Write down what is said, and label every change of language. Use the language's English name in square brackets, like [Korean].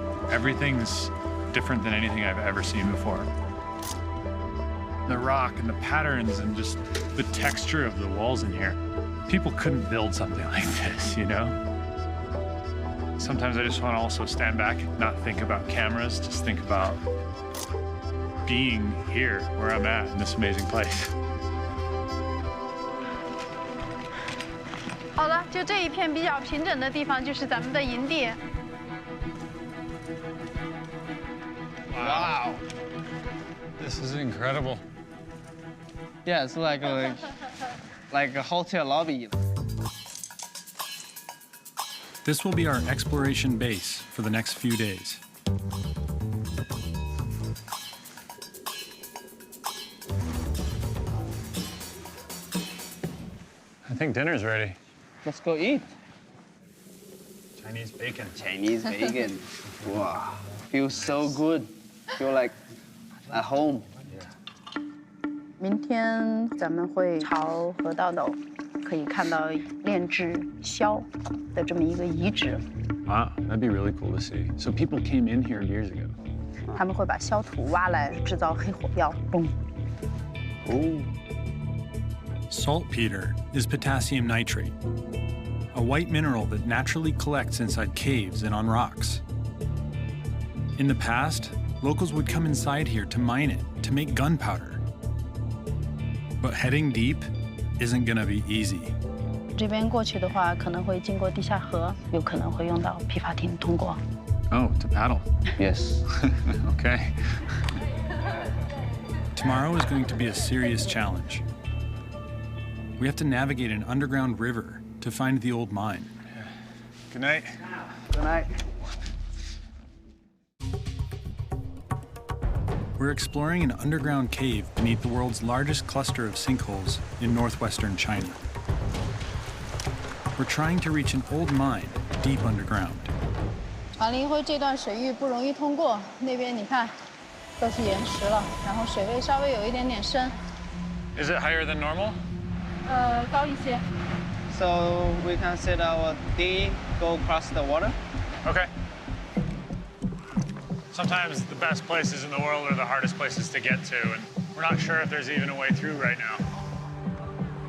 [English] Everything's different than anything I've ever seen before. The rock and the patterns and just the texture of the walls in here. People couldn't build something like this, you know? Sometimes I just want to also stand back and not think about cameras, just think about being here where I'm at in this amazing place. [Chinese] 好了，就这一片比较平整的地方，就是咱们的营地。 [English] Wow. This is incredible. Yeah, it's like a hotel lobby. This will be our exploration base for the next few days. I think dinner's ready. Let's go eat. Chinese bacon. Chinese bacon. Wow. Feels so good. Feel like at home. [Chinese] 明天咱们会朝河道斗，可以看到炼制硝的这么一个遗址。 [English] Wow, that'd be really cool to see. So people came in here years ago. [Chinese] 他们会把硝土挖来制造黑火药，嘣。 [English] Ooh. Saltpeter is potassium nitrate, a a white mineral that naturally collects inside caves and on rocks. In the past, locals would come inside here to mine it, to make gunpowder. But heading deep isn't gonna be easy. [Chinese] 这边过去的话，可能会经过地下河，有可能会用到皮筏艇通过。 [English] Oh, to paddle. Yes. Okay. Tomorrow is going to be a serious challenge. We have to navigate an underground river to find the old mine. Good night. Good night. We're exploring an underground cave beneath the world's largest cluster of sinkholes in northwestern China. We're trying to reach an old mine deep underground. [Chinese] 长林辉这段水域不容易通过，那边你看，都是岩石了，然后水位稍微有一点点深。 [English] Is it higher than normal? [Chinese] 高一些。 [English] So we can set our D, go across the water. Okay. Sometimes the best places in the world are the hardest places to get to, and we're not sure if there's even a way through right now.